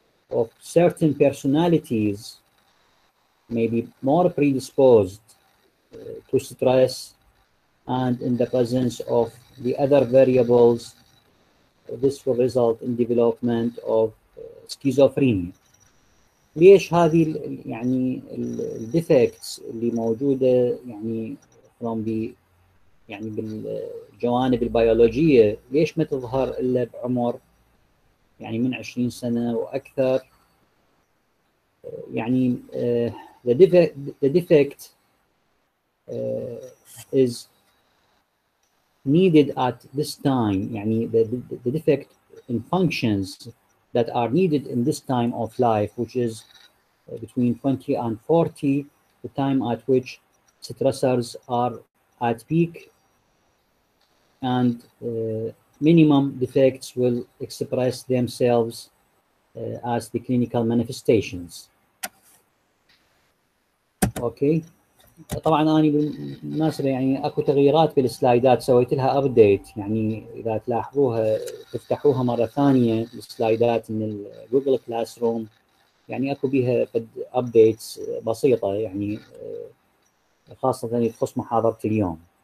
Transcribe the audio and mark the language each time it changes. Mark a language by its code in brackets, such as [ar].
[en] of certain personalities may be more predisposed to stress, and in the presence of the other variables, this will result in development of schizophrenia. [ar] ليش هذه يعني الديفكتس اللي موجودة يعني from the يعني بالجوانب البيولوجية ليش ما تظهر إلا بعمر يعني من 20 سنة وأكثر؟ يعني [en] the defect is needed at this time. يعني the defect in functions that are needed in this time of life, which is between 20 and 40, the time at which stressors are at peak, and minimum defects will express themselves as the clinical manifestations. Okay. [ar] طبعا انا بالمناسبه يعني اكو تغييرات بالسلايدات سويت لها ابديت، يعني اذا تلاحظوها تفتحوها مره ثانيه السلايدات من الجوجل كلاس روم، يعني اكو بيها ابديتس بسيطه يعني خاصه تخص محاضره اليوم.